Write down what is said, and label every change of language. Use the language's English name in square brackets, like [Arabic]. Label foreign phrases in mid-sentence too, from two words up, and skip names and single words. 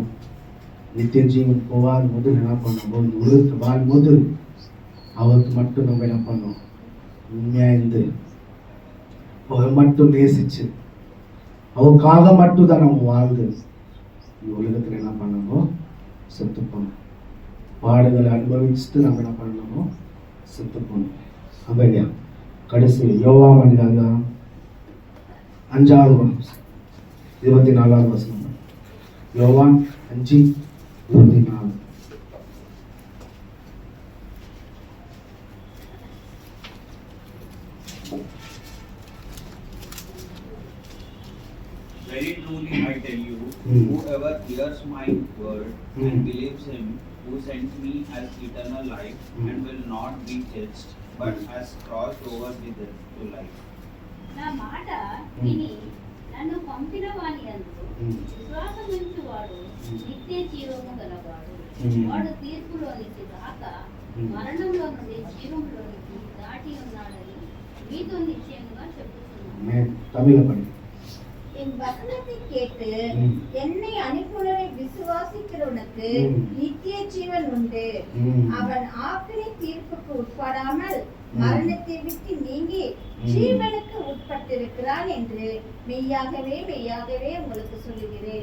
[Tamil] நித்திய ஜீவன் போகாத முதல் என்ன பண்ணும்போது இந்த உலகத்தில் வாழும்போது அவருக்கு மட்டும் நம்ம என்ன பண்ணணும் உண்மையாக இருந்து அவரை மட்டும் நேசிச்சு அவருக்காக மட்டும் தான் நம்ம வாழ்ந்து இந்த உலகத்தில் என்ன பண்ணணுமோ செத்து போகணும். பாடுகளை அனுபவிச்சுட்டு நம்ம என்ன பண்ணணுமோ செத்து போகணும். அப்படியா கடைசி யோவான் அதிகாரம் 5:24 வசனம். யோவான் 5:24. [English] Very truly I tell you, whoever hears my word and believes him who sent me has eternal life and will not be judged, but has crossed over the death to life. [Telugu] నా మాట విని నన్ను పంపిన వాని యందు విశ్వాసముంచు వాడు నిత్య జీవము గలవాడు. వాడు తీర్పులోనికి రాక మరణంలో నుండి జీవంలోనికి దాటి ఉన్నాడని మీతో నిశ్చయంగా చెప్పుతున్నాను. [Tamil] என் வசனத்தை கேட்டு என்னை அனுப்புனரை விசுவாசிக்கிறவனுக்கு நித்திய ஜீவன் உண்டு. அவன் ஆக்கினை தீர்ப்புக்கு உட்படாமல் மரணத்தை விட்டு நீங்கி ஜீவனுக்கு உட்பட்டிருக்கிறான் என்று மெய்யாகவே மெய்யாகவே உங்களுக்கு சொல்லுகிறேன்.